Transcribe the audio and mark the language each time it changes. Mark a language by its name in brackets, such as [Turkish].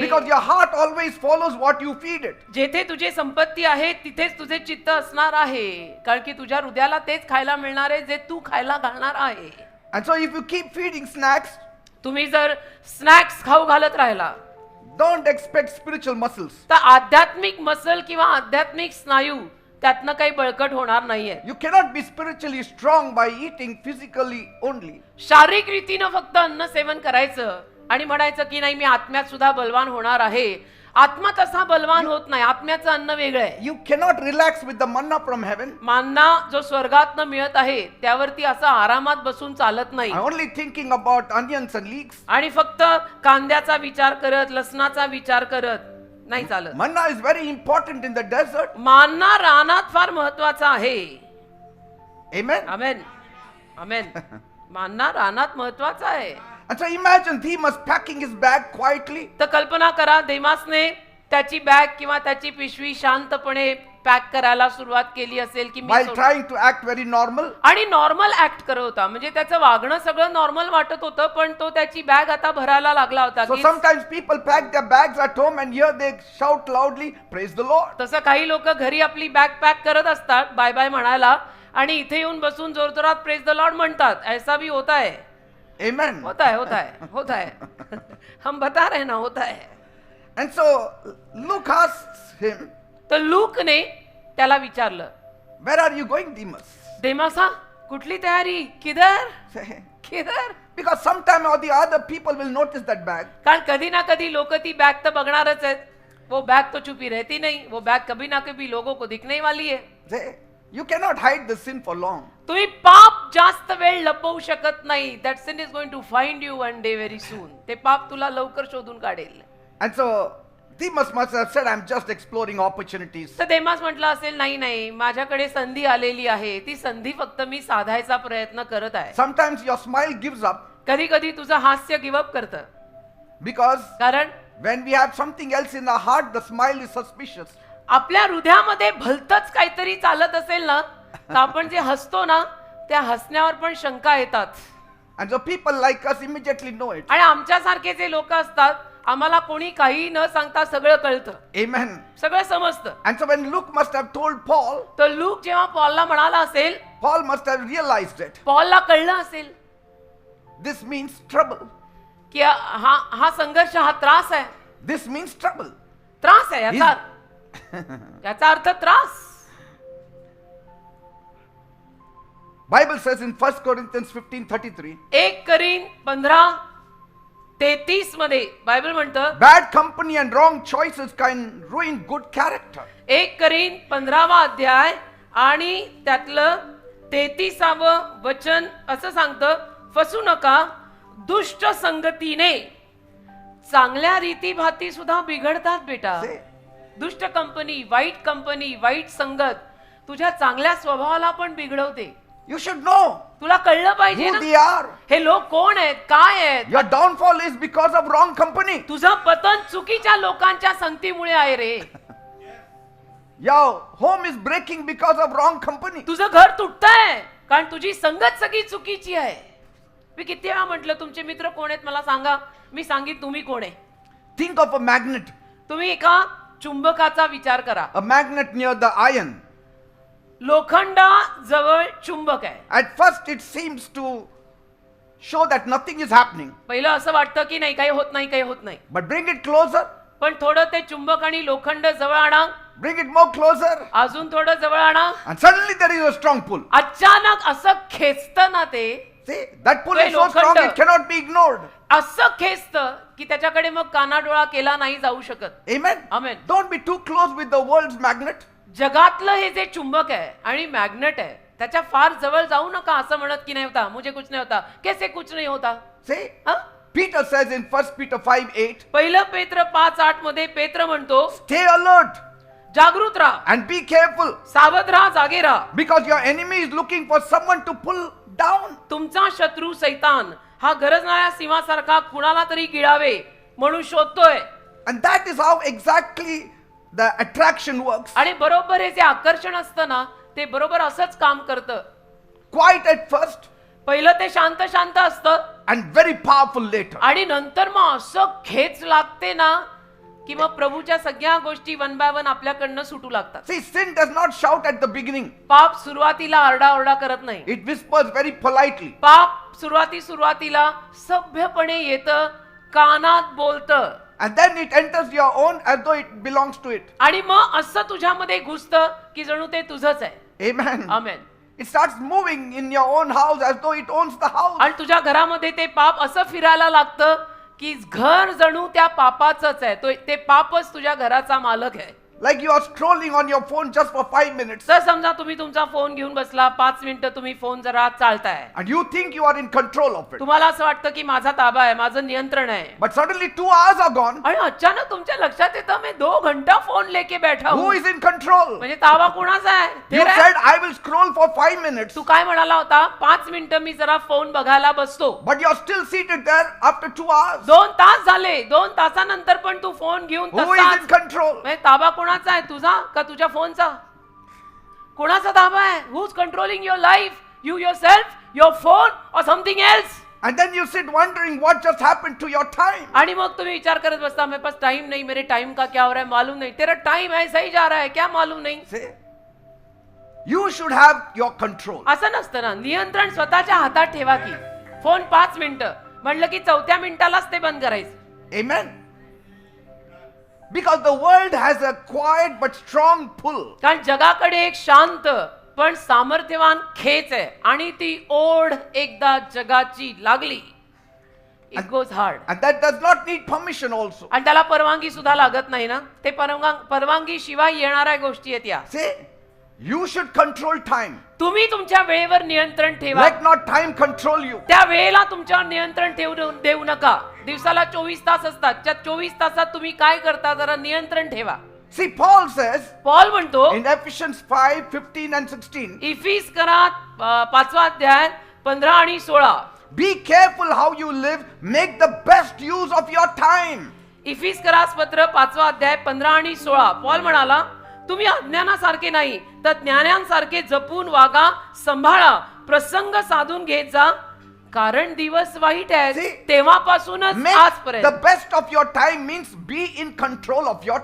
[English] Because your heart always follows what you feed it. [Marathi] जेथे तुझी संपत्ती आहे तिथेच तुझे चित्त असणार आहे, कारण की तुझ्या हृदयाला तेच खायला मिळणार आहे जे तू खायला घालणार आहे. [English] And so if you keep feeding snacks, [Marathi] तुम्ही जर स्नॅक्स खाऊ घालत राहिला [English] don't expect spiritual muscles. [Marathi] तर आध्यात्मिक मसल किंवा आध्यात्मिक स्नायू त्यातनं काही बळकट होणार नाहीये. [English] You cannot be spiritually strong by eating physically only. [Marathi] शारीरिक रीतीनं फक्त अन्न सेवन करायचं आणि म्हणायचं की नाही मी आत्म्यात सुद्धा बलवान होणार आहे. आत्मा तसा बलवान होत नाही, आत्म्याचं अन्न वेगळं आहे. [English] You cannot relax with the manna from heaven. [Marathi] मान्ना जो स्वर्गातनं मिळत आहे त्यावरती असं आरामात बसून चालत नाही. [English] I'm only thinking about onions and leeks. [Marathi] आणि फक्त कांद्याचा विचार करत, लसणाचा विचार करत नाही चालत. [English] Manna is very important in the desert. [Marathi] मान्ना रानात फार महत्वाचा आहे. [English] Amen. [Marathi] आमेन, आमेन. मान्ना रानात महत्वाचा आहे. [English] And so imagine Demas packing his bag quietly. [Marathi] तर कल्पना करा देमासने त्याची बॅग किंवा त्याची पिशवी शांतपणे पॅक करायला सुरुवात केली असेल की मी [English] while [Marathi] सोड- [English] trying to act very normal. [Marathi] आणि नॉर्मल ऍक्ट करत होता, म्हणजे त्याचं वागणं सगळं नॉर्मल वाटत होतं, पण तो त्याची बॅग आता भरायला लागला होता [English] So [Marathi] की [English] sometimes people pack their bags at home and here they shout loudly, praise the Lord. [Marathi] तसं काही लोक घरी आपली बॅग पॅक करत असतात बाय बाय म्हणायला, आणि इथे येऊन बसून जोरजोरात प्रेज द लॉर्ड म्हणतात. [Hindi] ऐसा भी होता है, [English] Amen. [Hindi] होता है, होता है, होता है. हम बता रहे ना, होता है. [English] And so Luke asks him, [Marathi] तर लूकने त्याला विचारलं, [English] where are you going, Demas? [Marathi] देमासा कुठली तयारी, [Hindi] किधर किधर? [English] Because sometime or the other people will notice that bag. [Marathi] कारण कधी ना कधी लोक ती बॅग तर बघणारच आहेत. [Hindi] वो बॅग तो छुपी रहती नहीं, वो बॅग कभी ना कभी लोगों को दिखने ही वाली है. [English] Say, you cannot hide the sin for long. [Marathi] तुम्ही पाप जास्त वेळ लपवू शकत नाही. [English] That sin is going to find you one day very soon. [Marathi] ते पाप तुला लवकर शोधून काढेल. [English] And so Demas must have said, I'm just exploring opportunities. [Marathi] तर देमास म्हटलं असेल, नाही नाही, माझ्याकडे संधी आलेली आहे, ती संधी फक्त मी साधायचा प्रयत्न करत आहे. [English] Sometimes your smile gives up [Marathi] कधी कधी तुझं हास्य गिवअप करतं, [English] because [Marathi] कारण [English] when we have something else in our heart, the smile is suspicious. [Marathi] आपल्या हृदयामध्ये भलतच काहीतरी चालत असेल ना, तर आपण जे हसतो ना, त्या हसण्यावर पण शंका येतात. [English] And so people like us immediately know it. [Marathi] आणि आमच्यासारखे जे लोक असतात, आम्हाला कोणी काही न सांगता सगळं कळतं, [English] Amen. [Marathi] सगळं समजतं. [English] And so when Luke must have told Paul, [Marathi] तर लूक जेव्हा पॉलला म्हणाला असेल, [English] Paul must have realized it. [Marathi] पॉलला कळलं असेल [English] This means trouble. [Marathi] की हा संघर्ष, हा त्रास आहे. [English] This means trouble. [Marathi] त्रास आहे याचा अर्थ त्रास. [English] Bible says in 1 Corinthians 15:33, [Marathi] 1 करीन 15:33 मध्ये बायबल म्हणतं, [English] bad company and wrong choices can ruin good character. [Marathi] 1 करीन 15वा अध्याय आणि त्यातलं 33ावं वचन असं सांगतं, फसू नका, दुष्ट संगतीने चांगल्या रीतीभाती सुद्धा बिघडतात बेटा. [English] Say, [Marathi] दुष्ट कंपनी, वाईट संगत तुझ्या चांगल्या स्वभावाला पण बिघडवते. [English] you should know [Marathi] तुला कळलं पाहिजे [English] who [Marathi] ना, [English] they are. [Marathi] हे लोक कोण आहेत, काय आहेत. [English] Your downfall is because of wrong company. [Marathi] तुझं पतन चुकीच्या लोकांच्या संगतीमुळे आहे रे. [English] Your home is breaking because of wrong company. [Marathi] तुझं घर तुटतंय कारण तुझी संगत सगळी चुकीची आहे. मी किती वेळा म्हटलं, तुमचे मित्र कोण आहेत मला सांगा, मी सांगित तुम्ही कोण आहे. [English] Think of a magnet. [Marathi] तुम्ही एका चुंबकाचा विचार करा. [English] A magnet near the iron. [Marathi] Lokhanda जवळ चुंबक आहे. [English] At first it seems to show that nothing is happening. [Marathi] पहिलं असं वाटतं की नाही, काही होत नाही, काही होत नाही. [English] But bring it closer. [Marathi] पण थोडं ते चुंबक आणि लोखंड जवळ आणा, [English] Bring it more closer. [Marathi] अजून थोडं जवळ आणा, [English] And suddenly there is a strong pull. [Marathi] अचानक असं खेचतं ना ते, [English] See, that pull [Marathi] ते [English] is so strong [Marathi] लोखंड. [English] it cannot be ignored. [Marathi] असं खेचतं की त्याच्याकडे मग कानाडोळा केला नाही जाऊ शकत. [English] Amen. Amen. Don't be too close with the world's magnet. [Marathi] जगातलं हे जे चुंबक आहे आणि मॅग्नेट आहे, त्याच्या फार जवळ जाऊ नका. असं म्हणत की [Hindi] नाही होता, मुझे कुछ नहीं होता, कैसे कुछ नहीं होता. [English] See, हं? Peter says in 1 Peter 5:8, [Marathi] पहिलं पेत्र 5:8 मध्ये पेत्र म्हणतो, [English] stay alert [Marathi] जागृत राहा, [English] and be careful [Marathi] सावध राहा, जागे राहा. [English] because your enemy is looking for someone to pull down. [Marathi] तुमचा शत्रू सैतान हा गरजणाऱ्या सिंहासारखा कुणाला तरी गिळावे म्हणून शोधतोय. [English] And that is how exactly the attraction works. [Marathi] आणि बरोबर हे जे आकर्षण असतं ना, ते बरोबर असंच काम करतं. [English] Quiet at first [Marathi] पहिलं ते शांत शांत असतं [English] and very powerful later. [Marathi] आणि नंतर मग असं खेच लागते ना की मग प्रभूच्या सगळ्या गोष्टी [English] one by one [Marathi] आपल्याकडनं सुटू लागतात. [English] See, sin does not shout at the beginning. [Marathi] पाप सुरुवातीला आरडाओरडा करत नाही. [English] It whispers very politely. [Marathi] पाप सुरुवातीला सभ्यपणे येतं, कानात बोलतं, [English] And then it enters your own as though it belongs to it. [Marathi] आणि मग असं तुझ्यामध्ये घुसतं की जणू ते तुझंच आहे. [English] Amen. [Marathi] Amen. [English] It starts moving in your own house as though it owns the house. [Marathi] आणि तुझ्या घरामध्ये ते पाप असं फिरायला लागतं की घर जणू त्या पापाचंच आहे, तो ते पापच तुझ्या घराचा मालक आहे. [English] Like you are scrolling on your phone just for 5 minutes. [Marathi] तर समजा तुम्ही तुमचा फोन घेऊन बसला, 5 मिनिटं तुम्ही फोन जरा चालताय, [English] And you think you are in control of it. [Marathi] तुम्हाला असं वाटतं की माझा ताबा आहे, माझं नियंत्रण आहे, [English] But suddenly 2 hours are gone. [Marathi] आणि अचानक तुमच्या लक्षात येतं मी [Hindi] 2 घंटा फोन लेके बैठा [English] Who [Hindi] हूं. [English] is in control? [Marathi] म्हणजे ताबा कोणाचा आहे? [English] You [Marathi] तेरा आहे. [English] said, I will scroll for 5 minutes. [Marathi] तू काय म्हणाला होता? 5 मिनिटं मी जरा फोन बघायला बसतो. [English] But you are still seated there after 2 hours. [Marathi] 2 तास झाले, 2 तासानंतर पण तू फोन घेऊन [English] Who is in [Marathi] तसाच. [English] control? [Marathi] म्हणजे ताबा कोणाचा आहे? तुझा का तुझ्या फोनचा? कोणाचा ताबा आहे? [English] Who's controlling your life? You yourself, your phone or something else? And then you sit wondering what just happened to your time. [Marathi] आणि मग तुम्ही विचार करत बसता, [Hindi] मेरे पास टाइम नहीं, मेरे टाइम का क्या हो रहा है मालूम नहीं. तेरा टाइम ऐसा ही जा रहा है, क्या मालूम नहीं. [English] See? You should have your control. [Marathi] असं नसतं ना. नियंत्रण स्वतःच्या हातात ठेवा की. फोन 5 मिनिटं म्हणलं की 4थ्या मिनिटालाच ते बंद करायचं. [English] Amen. Because the world has a quiet but strong pull. [Marathi] कारण जगाकडे एक शांत पण सामर्थ्यवान खेच आहे, आणि ती ओढ एकदा जगाची लागली, [English] It goes hard. And that does not need permission also. [Marathi] आणि त्याला परवानगी सुद्धा लागत नाही ना. ते परवानगी शिवाय येणाऱ्या गोष्टी आहेत या. [English] See? You should control time. [Marathi] तुम्ही तुमच्या वेळेवर नियंत्रण ठेवा. [English] Let not time control you. [Marathi] त्या वेळेला तुमच्यावर नियंत्रण देऊ नका. दिवसाला 24 तास असतात. त्या 24 तासात तुम्ही काय करता जरा नियंत्रण ठेवा. [English] See, Paul says [Marathi] पॉल म्हणतो [English] in Ephesians 5, 15 and 16, [Marathi] इफिस करा 5वा अध्याय 15 आणि 16. [English] be careful how you live, make the best use of your time. [Marathi] इफिस करास पत्र 5वा अध्याय 15 आणि 16. पॉल म्हणाला, तुम्ही अज्ञानासारखे नाही तर ज्ञानांसारखे जपून वागा, सांभाळा, प्रसंग साधून घेत जा, कारण दिवस वाईट [English] See, [Marathi] आहे. तेव्हापासूनच [English] Make [Marathi] आजपर्यंत [English] the best of your time means be in control of your